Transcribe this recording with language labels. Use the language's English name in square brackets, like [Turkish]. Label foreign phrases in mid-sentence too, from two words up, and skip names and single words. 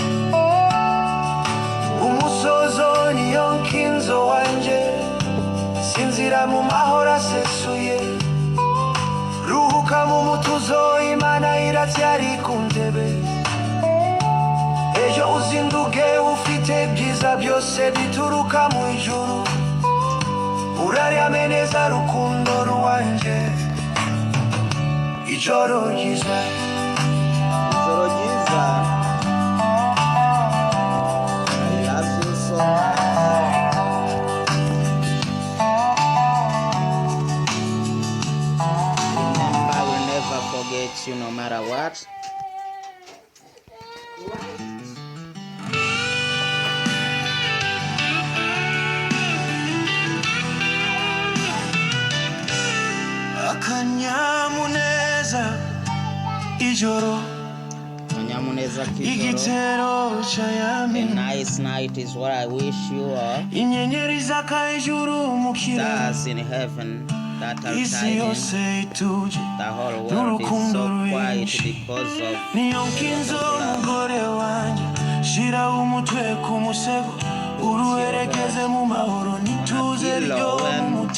[Kinyarwanda] umusozo niyo nkinzo wanje sinzira mu mahoro asesuye ruhuka mu mutuzo Imana iracyari ku ntebe ejo uzinduke ufite byiza byose bituruka mu ijuru urarame neza rukundo rwanje ijoro ryiza [English] I love you so remember I will never forget you no matter what. [Kinyarwanda] Akanyamuneza ijoro Kanyamuneza igitero cy'ayami [English] a nice night is what I wish you all. [Kinyarwanda] inyenyeri zaka hejuru mu kirere [English] Stars in heaven that are [Kinyarwanda] isi yose [English] shining. [Kinyarwanda] ituje [English] The whole world is so quiet [Kinyarwanda] rwinshi [English] because of [Kinyarwanda] niyo nkinzo mugore wanje shira umutwe ku musego uruheregeze mu mahoro n'ituze ryo mu mutima